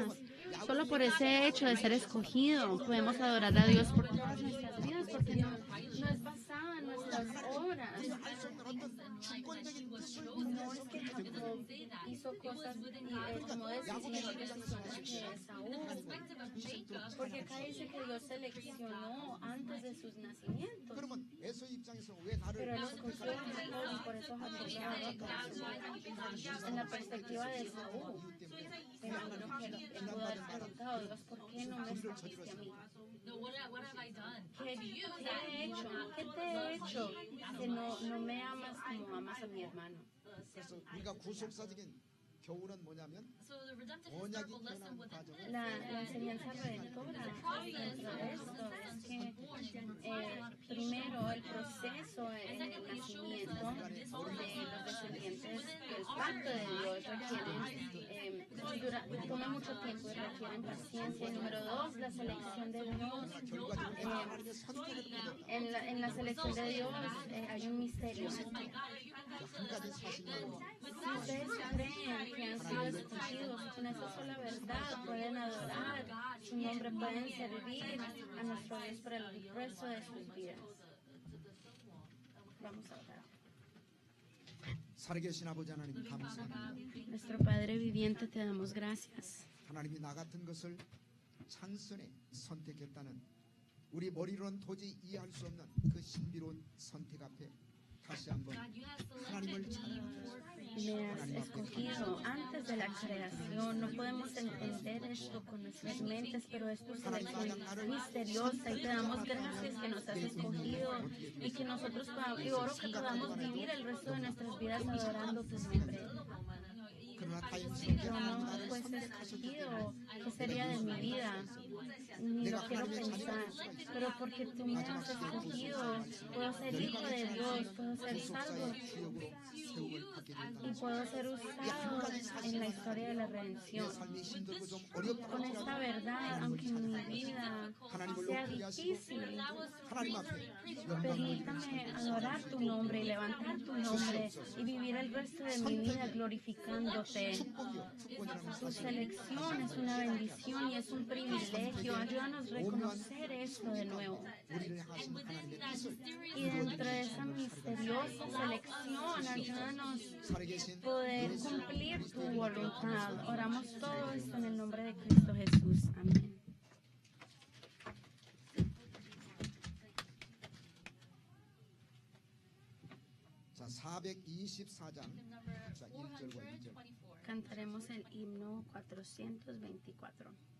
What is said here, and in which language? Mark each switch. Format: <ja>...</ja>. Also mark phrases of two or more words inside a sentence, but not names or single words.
<es>Solo por ese hecho de ser escogido podemos adorar a Dios por todas nuestras vidas, porque no es basada en nuestras obras. No es que Jacob hizo cosas y tomó decisiones que Esaú, porque acá dice que Dios seleccionó antes de sus nacimientos.</es> <ko>그러면 에서의 입장에서 왜 나를</ko> <es>Pero él escogió a Jacob y por eso Jacob lo adoró. En la perspectiva de Esaú, me imagino que él pudo haber preguntado, Dios, ¿por qué no me escogiste a mí? ¿Qué he hecho? ¿Qué te he hecho que no me amas como amas a mi hermano?</es> <ko>그래서 우리가 구속사적인 교훈은 뭐냐면 언약이 변한 과정을</ko> <es>La enseñanza redentora dentro de esto es que primero el proceso en el nacimiento de los descendientes del pacto de Dios toma mucho tiempo y requieren paciencia. Y número dos, la selección de Dios. En la selección de Dios hay un misterio.</es> <ko>한 가지 사실은</ko> <es>Si ustedes creen que han sido escogidos con esa sola verdad, pueden adorar su nombre, pueden servir a nuestro Dios por el resto de sus vidas. Vamos a orar.</es> <ko>살아계신 아버지 하나님 감사합니다.</ko> <es>Nuestro Padre viviente, te damos gracias.</es> <ko>하나님이 나 같은 것을 찬선에 선택했다는 우리 머리로는 도저히 이해할 수 없는 그 신비로운 선택 앞에 다시 한번 하나님을 찬양합니다.</ko> <es>Me has escogido antes de la creación. No podemos entender esto con nuestras mentes, pero es tu selección misteriosa y te damos gracias que nos has escogido y que nosotros y oro que podamos vivir el resto de nuestras vidas adorando tu nombre.</es> <ko>그러나</ko> <es>Si</es> <ko>다행스럽게</ko> <es>yo</es> <ko>하나님</ko> <es>no</es> <ko>나를</ko> <es>fuese</es> <ko>선택하셨기</ko> <es>escogido,</es> <ko>때문에</ko> <es>¿qué sería de mi vida? Ni lo quiero pensar, pero porque tú me has escogido, puedo ser hijo de Dios, puedo ser salvo</es> <ko>구속사의 주역으로 세움을 받게 된다.</ko> <es>y puedo ser usado en la historia de la</es> <ko>내</ko> <es>redención.</es> <ko>삶이 힘들고 좀 어렵다</ko> <es>Con esta</es> <ko>할지라도</ko> <es>verdad, aunque mi vida</es> <ko>하나님을</ko> <es>sea</es> <ko>높이게 하시고</ko> <es>difícil,</es> <ko>하나님 앞에 영광을</ko> <es>permítame adorar tu nombre y levantar tu nombre y vivir el resto de mi vida glorificándote.</es> <ko>축복이요 축복이라는</ko> <es>Tu</es> <ko>사실을</ko> <es>selección es una bendición y es un privilegio. Ayúdanos a reconocer esto de nuevo.</es> <ko>우리를 하신 하나님의 뜻을</ko> <es>Y dentro de esa misteriosa selección, ayúdanos</es> <ko>살아계신</ko> <es>a poder cumplir tu voluntad. Oramos todo esto en el nombre de Cristo Jesús. Amén.</es> <ko>자 424장 자 1절과 2절</ko> <es>Cantaremos el himno 424.</es>